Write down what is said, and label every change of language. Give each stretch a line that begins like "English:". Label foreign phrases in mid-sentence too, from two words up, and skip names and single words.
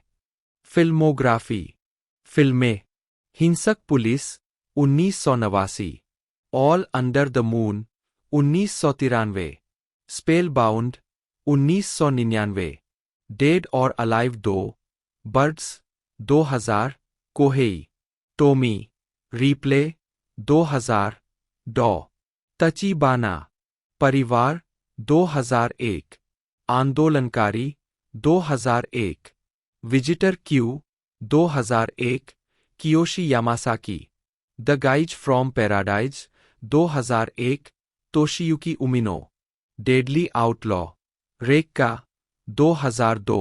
Hindi: फिल्मोग्राफी। फिल्में। हिंसक पुलिस 1989, ऑल अंडर द मून 1993, स्पेलबाउंड 1999, डेड और अलाइव 2, बर्ड्स 2000, कोहेई, टोमी, रिप्ले 2000, डॉ तचीबाना, परिवार 2001, आंदोलनकारी 2001, विजिटर क्यू 2001, कियोशी यामासाकी, द गाइज फ्रॉम पैराडाइज 2001, तोशियुकी उमिनो, डेडली आउटलॉ, रेक्का 2002।